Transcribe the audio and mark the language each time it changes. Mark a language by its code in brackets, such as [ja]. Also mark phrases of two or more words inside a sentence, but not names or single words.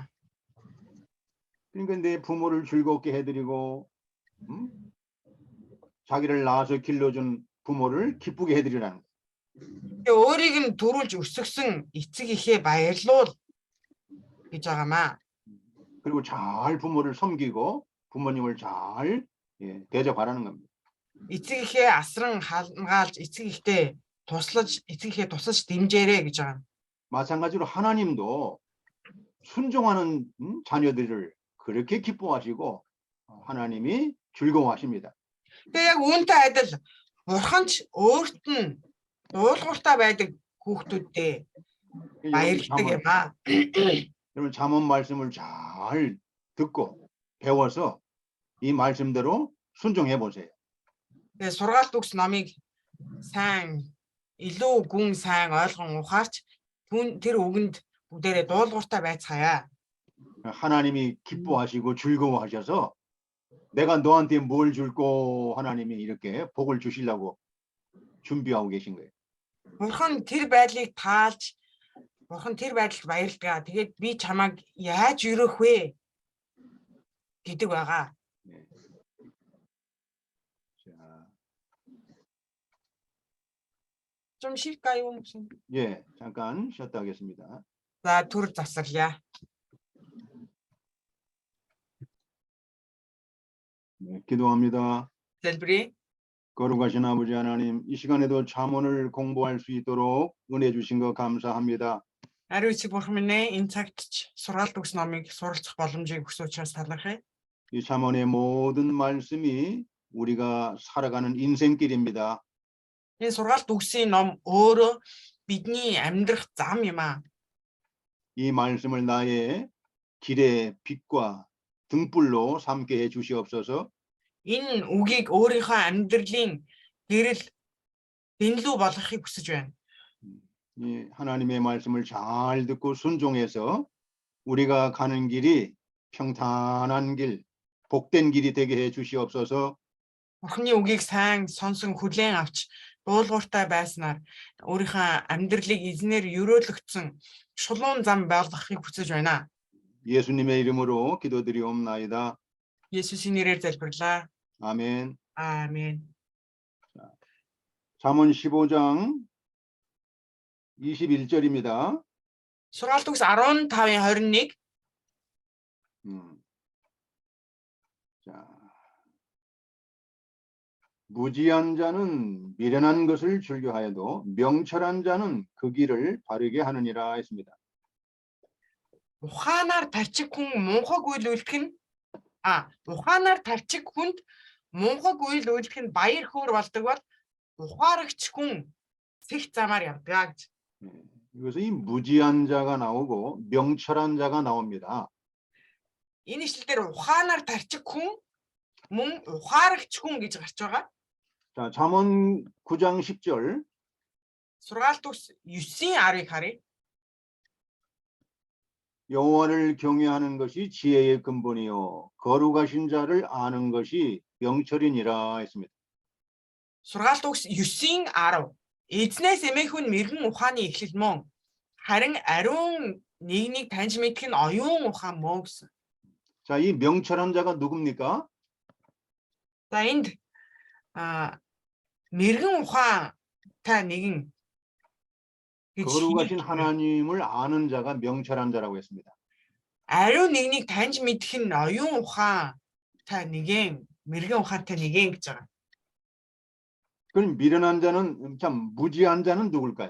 [ko] 그러니까 내 부모를 즐겁게 해드리고 자기를 낳아서 길러준 부모를 기쁘게 해드리라는 거예요. [mn] Тэгээ өөрийг нь төрүүлж өсгсөн эцэг эхээ баярлуул гэж байгаамаа. [ko] 그리고 잘 부모를 섬기고 부모님을 잘 대접하라는 겁니다. [mn] Эцэг эхээ асран хамгаалж эцэг эхтэй туслаж дэмжээрэй гэж байгаа. [ko] 마찬가지로 하나님도 순종하는 자녀들을 그렇게 기뻐하시고 하나님이 즐거워하십니다. [mn] Тэгээ яг үүнтэй адил бурхан ч өөрт нь дуулууртай байдаг хүүхдүүдтэй баярлдаг юм аа. [ko] 여러분 잠언 말씀을 잘 듣고 배워서 이 말씀대로 순종해 보세요. [mn] Тэгээ сургаалт үгс номыг сайн илүү гүн сайн ойлгон ухаарч тэр үгэнд бүгдээрээ дуулууртай байцгаая. [ko] 하나님이 기뻐하시고 즐거워하셔서 내가 너한테 뭘 줄고 하나님이 이렇게 복을 주시려고 준비하고 계신 거예요. [mn] Бурхан тэр байдлыг таалж бурхан тэр байдалд баярлгаа. Тэгээд би чамайг яаж өрөөх вэ гэдэг байгаа. [ko] 자, 좀 쉴까요? 무슨? 예, 잠깐 쉬었다 하겠습니다. [mn] За түр засарлаа. [ko] 네, 기도합니다. [mn] Залбирая. [ko] 거룩하신 아버지 하나님, 이 시간에도 잠언을 공부할 수 있도록 은혜 주신 거 감사합니다. [mn] Ариун эцэг бурхан минь ээ, энэ цагт ч сургаалт үгс номыг суралцах боломжийг өгсөн учраас талархъя. [ko] 이 잠언의 모든 말씀이 우리가 살아가는 인생길입니다. [mn] Энэ сургаалт үгсийн ном өөрөө бидний амьдрах зам юм аа. [ko] 이 말씀을 나의 길의 빛과 등불로 삼게 해 주시옵소서. [mn] Энэ үгийг өөрийнхөө амьдралын гэрэл бэнлүү болгохыг хүсэж байна. [ko] 이 하나님의 말씀을 잘 듣고 순종해서 우리가 가는 길이 평탄한 길, 복된 길이 되게 해 주시옵소서. [mn] Бурхны үгийг сайн сонсон хүлээн авч дуулууртай байснаар өөрийнхөө амьдралыг эзнэр өрөөлөгдсөн шулуун зам болгохыг хүсэж байна. [ko] 예수님의 이름으로 기도드리옵나이다. [mn] 예수님 нэрээр залбирлаа. [ko] 아멘. 아멘. 잠언 15장 21절입니다. [mn] сургаалт үгс 15:21. [ko] 자, 무지한 자는 미련한 것을 즐겨하여도 명철한 자는 그 길을 바르게 하느니라 했습니다. [mn] Ухаанаар тарчих хүн мунхаг үйл үйлдэх нь ухаанаар тарчих хүнд мунхаг үйл үйлдэх нь баяр хөөр болдог бол ухаарагч хүн цэг замаар явдаг гэж. [ko] 여기서 이 무지한 자가 나오고 명철한 자가 나옵니다. [mn] Энэ ишлэлээр ухаанаар тарчих хүн мөн ухаарагч хүн гэж гарч байгаа. [ko] 자, 잠언 9장 10절. [mn] сургаалт үгс 9:10-ыг харъя. [ko] 여호와를 경외하는 것이 지혜의 근본이요 거룩하신 자를 아는 것이 명철이니라 했습니다. [mn] сургаалт үгс 9:10. Эзнээс эмээхүн мэрэгэн ухааны эхлэл мөн харин ариун нэгнийг таньж мэдэх нь оюун ухаан мөн гэсэн. [ko] 자, 이 명철한 자가 누굽니까? [mn] За энд мэрэгэн ухаантай нэгэн [ko] 거룩하신 하나님을 아는 자가 명철한 자라고 했습니다. [mn] 아리ун нэгнийг таньж мэдэх нь оюун ухаантай нэгэн мэрэгэн ухаантай нэгэн гэж байгаа. [ko] 그럼 미련한 자는 참 무지한 자는 누굴까요?